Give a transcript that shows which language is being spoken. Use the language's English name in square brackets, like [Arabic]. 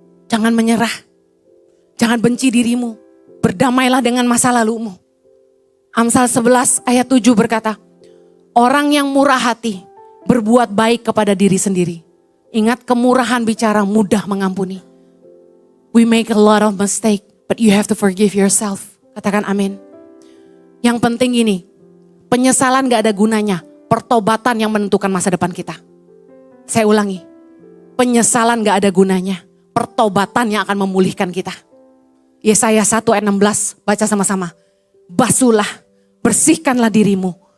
[Indonesian] Jangan menyerah. Jangan benci dirimu. Berdamailah dengan masa lalumu. Amsal 11 ayat 7 berkata, orang yang murah hati berbuat baik kepada diri sendiri. Ingat, kemurahan bicara mudah mengampuni. [English] We make a lot of mistake, but you have to forgive yourself. [Indonesian] Katakan amin. Yang penting ini, penyesalan gak ada gunanya. Pertobatan yang menentukan masa depan kita. Saya ulangi, penyesalan gak ada gunanya. Pertobatan yang akan memulihkan kita. Yesaya 1 ayat 16, baca sama-sama. Basuhlah, bersihkanlah dirimu.